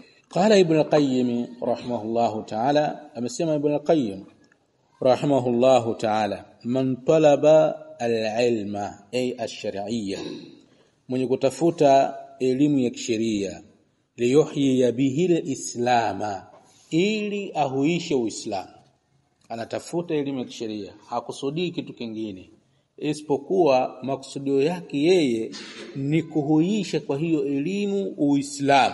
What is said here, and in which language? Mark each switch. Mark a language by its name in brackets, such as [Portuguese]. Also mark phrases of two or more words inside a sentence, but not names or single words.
[Arabic] قال ابن القيم رحمه الله تعالى amesema ابن القيم رحمه الله تعالى من طلب العلم أي الشرعية [Swahili] mwenye kutafuta elimu ya kisheria [Arabic] ليحيي به الإسلام [Swahili] ili ahuishe uislamu. Anatafuta elimu ya kisheria, hakusudii kitu kingine isipokuwa maksudio yake yeye ni kuhuisha kwa hiyo elimu uislamu.